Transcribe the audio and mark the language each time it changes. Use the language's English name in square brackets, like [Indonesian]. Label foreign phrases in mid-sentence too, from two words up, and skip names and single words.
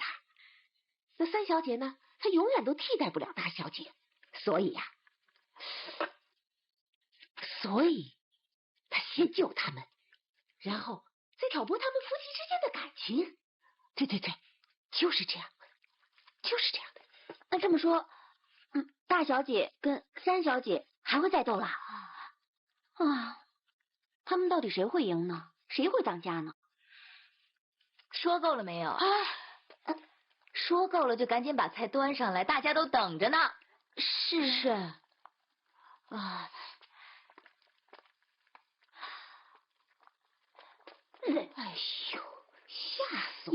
[Chinese] 那三小姐呢，她永遠都替代不了大小姐，所以呀，她先救他們，然後再挑撥他們夫妻之間的感情。對，就是這樣，就是這樣的。那這麼說，大小姐跟三小姐還會再鬥了啊？他們到底誰會贏呢？誰會當家呢？說夠了沒有？說夠了就趕緊把菜端上來，大家都等着呢。是啊。哎呦，嚇死我！